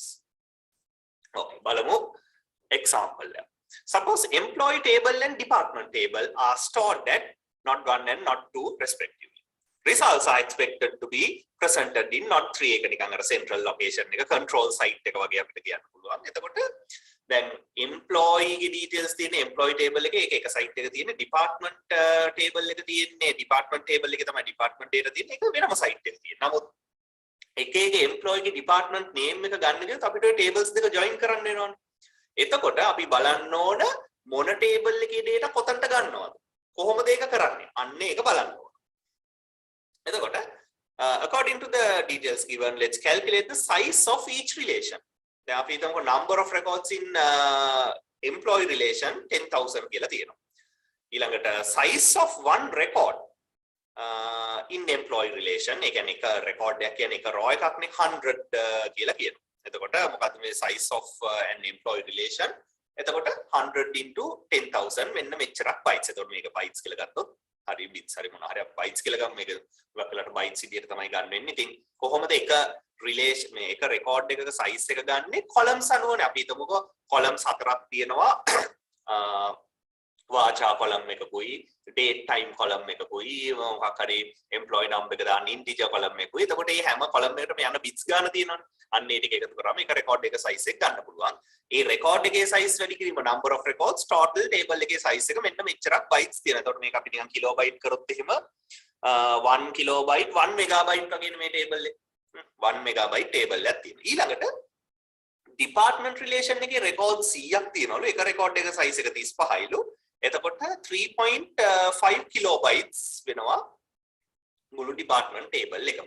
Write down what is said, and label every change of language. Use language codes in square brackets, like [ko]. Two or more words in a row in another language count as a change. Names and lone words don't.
[en] Okay, balamu example. Suppose employee table and department table are stored at node 1 and node 2 respectively. Results are expected to be presented in node 3 [si] එක නිකන් අර [en] central location [si] එක [en] control site [si] එක වගේ අපිට කියන්න පුළුවන්. එතකොට දැන් employee ගේ details තියෙන [en] employee table [si] එකේ එක site එක තියෙන [en] department table [si] එක තියෙන්නේ [en] department table [si] එකේ තමයි [en] department data [si] තියෙන්නේ ඒක වෙනම site එකක තියෙන. නමුත් එක employee ගේ [en] department name [si] එක ගන්න ගියොත් අපිට tables දෙක join කරන්න වෙනවනේ. එතකොට අපි බලන්න ඕන මොන table එකේ data කොතනට ගන්නවද? කොහොමද ඒක කරන්නේ? අන්න ඒක බලන්න ඕන. [en] එතකොට according to the details given, let's calculate the size of each relation. [si] දැන් අපි හිතමුකෝ [en] number of records in employee relation [si] 10,000 කියලා තියෙනවා. [en] ඊළඟට size of one record in employee relation, [si] ඒ කියන්නේ එක record එකක් කියන්නේ එක raw එකක්නේ 100 කියලා කියනවා. එතකොට මොකක්ද මේ [en] size of an employee relation? [si] එතකොට 100 into 10,000 මෙන්න මෙච්චරක් bytes. එතකොට මේක bytes කියලා ගත්තොත් හරි bits හරි මොනවා හරි bytes කියලා ගමු. මේක වක්කලට bytes විදියට තමයි ගන්න වෙන්නේ. ඉතින් කොහොමද එක relation මේ එක record එකක size එක ගන්නෙ columns අනුවනේ. අපි හිතමුකෝ columns 4ක් තියෙනවා. වාචා column එකකුයි, [en] date time column [si] එකකුයි, මොකක් හරි [en] employee number [si] එක දාන්න [en] integer column [si] එකකුයි. එතකොට මේ හැම column එකකටම යන bits ගන්න තියෙනවනේ. අන්න ඒ ටික එකතු කරාම එක record එක size එක ගන්න පුළුවන්. ඒ record එකේ size වැඩි කිරීම [en] number of records total table [si] එකේ size එක මෙන්න මෙච්චරක් bytes තියෙනවා. එතකොට මේක අපි නිකන් kilobyte කරොත් එහෙම 1 kilobyte 1 megabyte වගේ මේ table එක 1 megabyte table එකක් තියෙනවා. ඊළඟට [en] department relation [si] එකේ record 100ක් තියෙනවලු. එක record එක size එක 35යිලු. එතකොට 3.5 kilobytes වෙනවා මුළු department table එකම.